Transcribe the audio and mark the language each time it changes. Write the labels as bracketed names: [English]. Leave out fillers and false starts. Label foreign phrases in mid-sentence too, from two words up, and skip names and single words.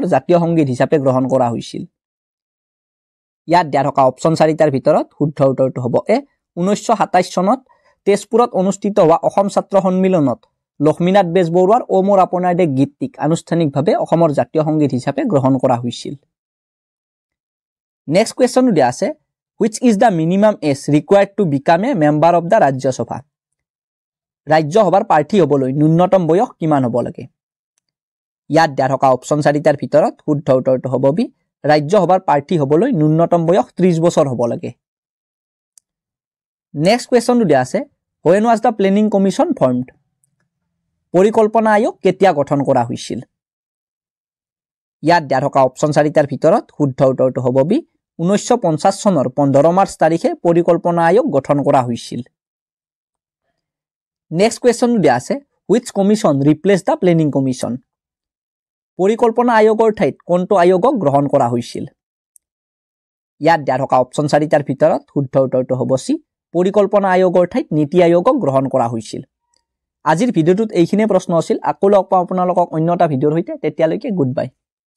[Assamese] জাতীয় সংগীত হিচাপে গ্ৰহণ কৰা হৈছিল ইয়াত দিয়া থকা অপচন 4টাৰ ভিতৰত শুদ্ধ উত্তৰটো হ'ব এ 1927 চনত তেজপুৰত অনুষ্ঠিত হোৱা অসম ছাত্ৰ সন্মিলনত লক্ষ্মীনাথ বেজবৰুৱাৰ অ মোৰ আপোনাৰ দেশ গীতটিক আনুষ্ঠানিকভাৱে অসমৰ জাতীয় সংগীত হিচাপে গ্ৰহণ কৰা হৈছিল নেক্সট কোৱেশ্চনটো দিয়া আছে [English] which is the minimum age required to become a member of the Rajya Sabha [Assamese] ৰাজ্যসভাৰ প্ৰাৰ্থী হ'বলৈ ন্যূনতম বয়স কিমান হ'ব লাগে ইয়াত দিয়া থকা অপচন 4টাৰ ভিতৰত শুদ্ধ উত্তৰটো হ'ব বি ৰাজ্যসভাৰ প্ৰাৰ্থী হ'বলৈ ন্যূনতম বয়স 30 বছৰ হ'ব লাগে নেক্সট কোৱেশ্চনটো দিয়া আছে [English] when was the planning commission formed [Assamese] পৰিকল্পনা আয়োগ কেতিয়া গঠন কৰা হৈছিল ইয়াত দিয়া থকা অপচন 4টাৰ ভিতৰত শুদ্ধ উত্তৰটো হ'ব বি 1950 চনৰ 15 মাৰ্চ তাৰিখে পৰিকল্পনা আয়োগ গঠন কৰা হৈছিল নেক্সট কোৱেশ্চনটো দিয়া আছে [English] which commission replaced the planning commission [Assamese] পৰিকল্পনা আয়োগৰ ঠাইত কোনটো আয়োগক গ্ৰহণ কৰা হৈছিল ইয়াত দিয়া থকা অপচন 4টাৰ ভিতৰত শুদ্ধ উত্তৰটো হ'ব সি পৰিকল্পনা আয়োগৰ ঠাইত নীতি আয়োগক গ্ৰহণ কৰা হৈছিল আজিৰ ভিডিঅ'টোত এইখিনিয়ে প্ৰশ্ন আছিল আকৌ লগ পাম আপোনালোকক অন্য এটা ভিডিঅ'ৰ সৈতে তেতিয়ালৈকে [English] good bye